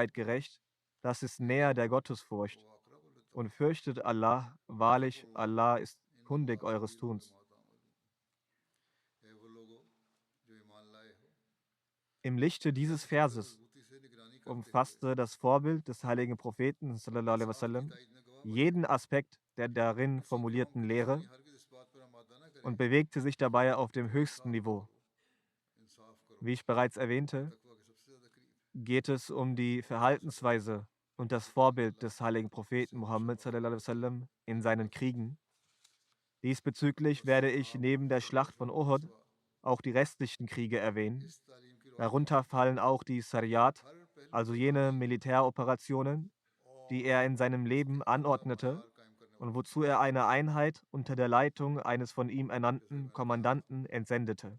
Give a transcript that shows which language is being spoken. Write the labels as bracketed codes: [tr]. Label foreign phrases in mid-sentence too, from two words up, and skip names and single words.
[de] Seid gerecht, das ist näher der Gottesfurcht. und fürchtet Allah, wahrlich, Allah ist kundig eures Tuns. Im Lichte dieses Verses umfasste das Vorbild des heiligen Propheten [ar] صلى الله عليه وسلم [de] jeden Aspekt der darin formulierten Lehre und bewegte sich dabei auf dem höchsten Niveau. Wie ich bereits erwähnte, geht es um die Verhaltensweise und das Vorbild des heiligen Propheten Muhammad [ar] صلى الله عليه وسلم [de] in seinen Kriegen. Diesbezüglich werde ich neben der Schlacht von Uhud auch die restlichen Kriege erwähnen. Darunter fallen auch die Sariyat, also jene Militäroperationen, die er in seinem Leben anordnete und wozu er eine Einheit unter der Leitung eines von ihm ernannten Kommandanten entsendete.